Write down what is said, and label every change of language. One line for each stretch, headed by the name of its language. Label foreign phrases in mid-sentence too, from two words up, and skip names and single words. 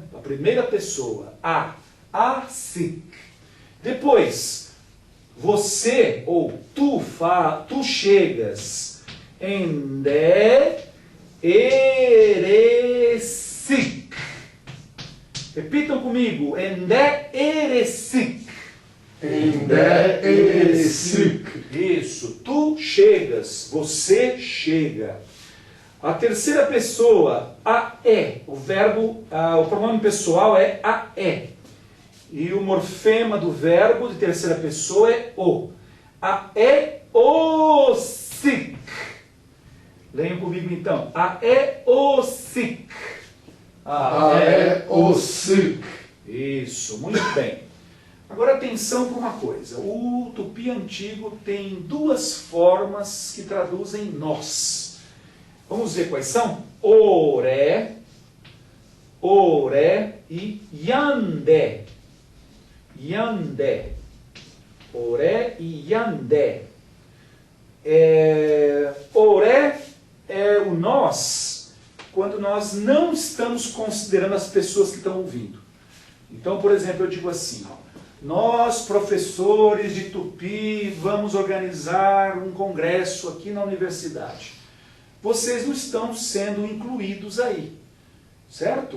Portuguese: A primeira pessoa, a-sic. Depois, você ou tu chegas,
Tupí: ende, eresic.
Portuguese: Repitam comigo,
Tupí: ende, eresic. Ende, eresic.
Portuguese: Isso, tu chegas, você chega. A terceira pessoa, a-é. O verbo, o pronome pessoal é a-é. E o morfema do verbo de terceira pessoa é o.
Tupí: A-é, o-sic.
Portuguese: Leiam comigo então.
Tupí: A-é, o-sic. A-é, o-sic.
Portuguese: Isso, muito bem. Agora atenção para uma coisa. O tupi antigo tem duas formas que traduzem nós. Vamos ver quais são?
Tupí: Oré, oré e yandé. Yandé. Oré e yandé.
Portuguese: Oré é o nós quando nós não estamos considerando as pessoas que estão ouvindo. Então, por exemplo, eu digo assim, ó, nós, professores de Tupi, vamos organizar um congresso aqui na universidade. Vocês não estão sendo incluídos aí, certo?